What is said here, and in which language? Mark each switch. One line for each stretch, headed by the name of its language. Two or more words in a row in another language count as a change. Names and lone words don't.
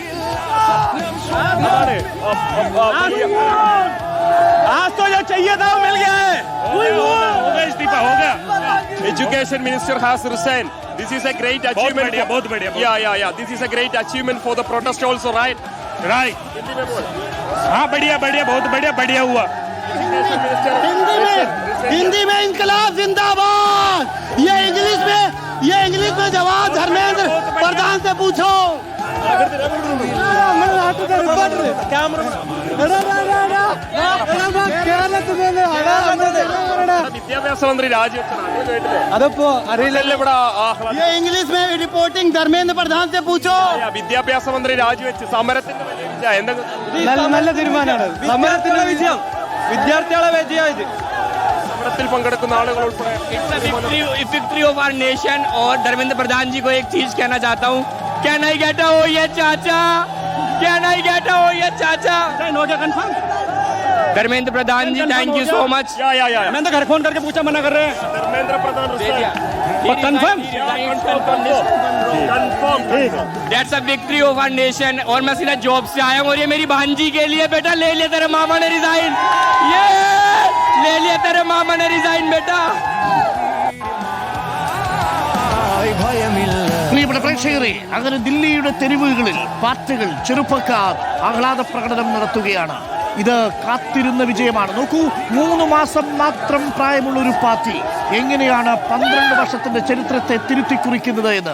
Hindi: आज तो जो चाहिए था वो मिल गया है. इस्तीफा हो गया.
English: Education Minister has resigned. This is a great achievement.
Hindi: बहुत बढ़िया.
English: Yeah. This is a great achievement for the protest also, right? Right.
Hindi: हाँ बढ़िया, बहुत बढ़िया हुआ. हिंदी में इंकलाब जिंदाबाद. ये इंग्लिश में जवाब धर्मेंद्र प्रधान से पूछो.
Malayalam: വിദ്യാഭ്യാസ മന്ത്രി രാജിവെച്ചതാണ്. അതപ്പോ അറിയില്ലല്ലോ ഇവിടെ.
Hindi: ये इंग्लिश में रिपोर्टिंग धर्मेंद्र प्रधान से पूछो.
Malayalam: വിദ്യാഭ്യാസ മന്ത്രി രാജിവെച്ച് സമരത്തിന്റെ നല്ല തീരുമാനമാണ്. സമരത്തിന്റെ വിജയം വിദ്യാർത്ഥികളെ വിജയമായത്. സമരത്തിൽ പങ്കെടുക്കുന്ന ആളുകൾ ഉൾപ്പെടെ
English: victory of our nation.
Hindi: और धर्मेंद्र प्रधान जी को एक चीज कहना चाहता हूँ, क्या नहीं कहता हो ये चाचा, क्या नहीं कहता हो ये चाचा. धर्मेंद्र प्रधान जी,
English: thank you so much.
Hindi: मैं तो घर फोन करके पूछा, मना कर रहे हैं. धर्मेंद्र प्रधान कंफर्म.
English: That's a victory of our nation.
Hindi: और मैं सीधा जॉब से आया हूँ और ये मेरी भांजी के लिए. बेटा ले लिया तेरे मामा ने रिजाइन. ये ले लिया तेरे मामा ने रिजाइन बेटा.
Malayalam: പ്രിയപ്പെട്ട പ്രേക്ഷകരെ, അങ്ങനെ ദില്ലിയുടെ തെരുവുകളിൽ പാർട്ടികൾ, ചെറുപ്പക്കാർ ആഹ്ലാദ പ്രകടനം നടത്തുകയാണ്. ഇത് കാത്തിരുന്ന വിജയമാണ്. നോക്കൂ, 3 മാസം മാത്രം പ്രായമുള്ള ഒരു പാർട്ടി എങ്ങനെയാണ് 12 വർഷത്തിന്റെ ചരിത്രത്തെ തിരുത്തിക്കുറിക്കുന്നത് എന്ന്.